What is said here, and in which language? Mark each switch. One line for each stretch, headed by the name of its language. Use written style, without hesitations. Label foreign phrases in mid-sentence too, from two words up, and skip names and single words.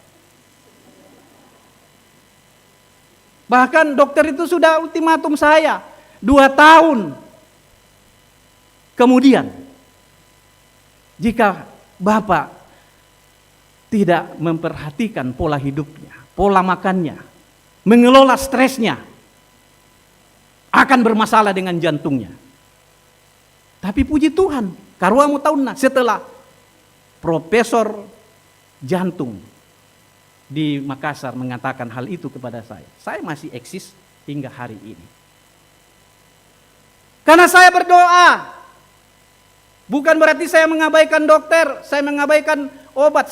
Indonesian: Bahkan dokter itu sudah ultimatum saya 2 tahun kemudian, jika Bapak tidak memperhatikan pola hidupnya, pola makannya, mengelola stresnya, akan bermasalah dengan jantungnya. Tapi puji Tuhan,
Makasar: karuamu tahunna
Indonesian: setelah profesor jantung di Makassar mengatakan hal itu kepada saya masih eksis hingga hari ini. Karena saya berdoa. Bukan berarti saya mengabaikan dokter, saya mengabaikan obat.